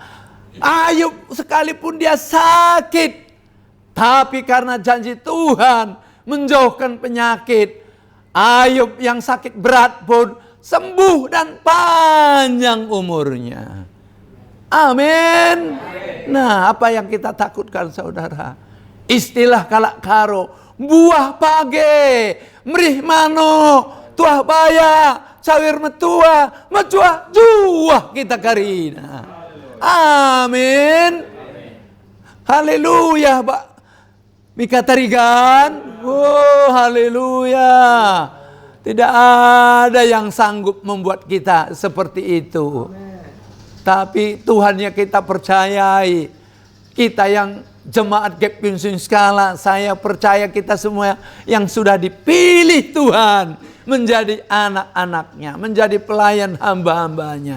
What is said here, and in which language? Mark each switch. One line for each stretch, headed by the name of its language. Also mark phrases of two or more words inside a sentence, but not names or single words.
Indonesian: Ayub sekalipun dia sakit, tapi karena janji Tuhan menjauhkan penyakit, Ayub yang sakit berat pun sembuh dan panjang umurnya. Amin. Nah, apa yang kita takutkan, saudara?
Batak Karo: Istilah kalak karo, buah page, mrih mano, tuah baya, sawir metua juah kita karina.
Indonesian: Amin. Haleluya, Pak. Mika tarigan. Oh, haleluya. Tidak ada yang sanggup membuat kita seperti itu. Tapi Tuhan yang kita percayai. Kita yang jemaat Gapim Sungai Skala, saya percaya kita semua yang sudah dipilih Tuhan menjadi anak-anaknya, menjadi pelayan hamba-hambanya.